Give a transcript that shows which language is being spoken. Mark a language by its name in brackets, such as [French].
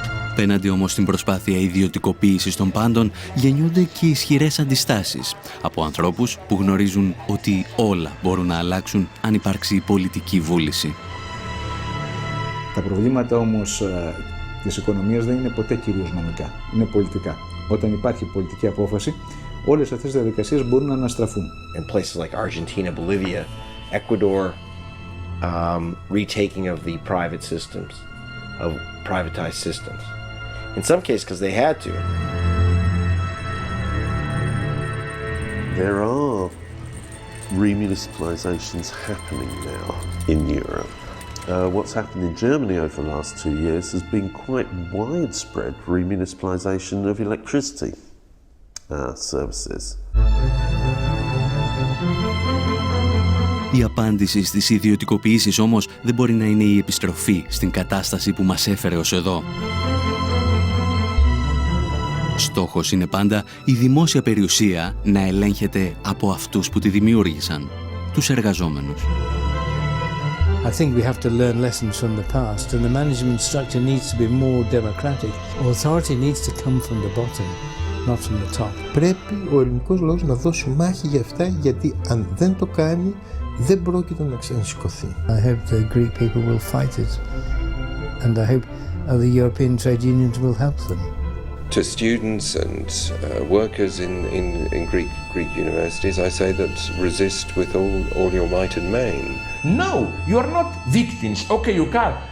[Greek] Απέναντι όμως στην προσπάθεια ιδιωτικοποίησης των πάντων γεννιούνται και ισχυρές αντιστάσεις από ανθρώπους που γνωρίζουν ότι όλα μπορούν να αλλάξουν αν υπάρξει πολιτική βούληση. Τα προβλήματα όμως της οικονομίας δεν είναι ποτέ κυρίως νομικά, είναι πολιτικά. Όταν υπάρχει πολιτική απόφαση, όλες αυτές οι διαδικασίες μπορούν να αναστραφούν. [English] In places like Argentina, Bolivia, Ecuador, retaking of the private systems, of privatized systems. In some cases, because they had to. There are remunicipalizations happening now in Europe. What's happened in Germany over the last 2 years has been quite widespread remunicipalization of electricity services. [Greek] Η απάντηση στις ιδιωτικοποιήσεις όμως δεν μπορεί να είναι η επιστροφή στην κατάσταση που μας έφερε ως εδώ. Στόχος είναι πάντα η δημόσια περιουσία να ελέγχεται από αυτούς που τη δημιούργησαν, τους εργαζόμενους. [English] I think we have to learn lessons from the past and the management structure needs to be more democratic. Authority needs to come from the bottom, not from the top. [Greek] Πρέπει ο ελληνικός λαός να δώσει μάχη για αυτά, γιατί αν δεν το κάνει δεν πρόκειται να ξανασηκωθεί. [English] I hope the Greek people will fight it and I hope other European trade unions will help them. To students and workers in Greek universities, I say that resist with all your might and main. No, you are not victims. Okay, you can.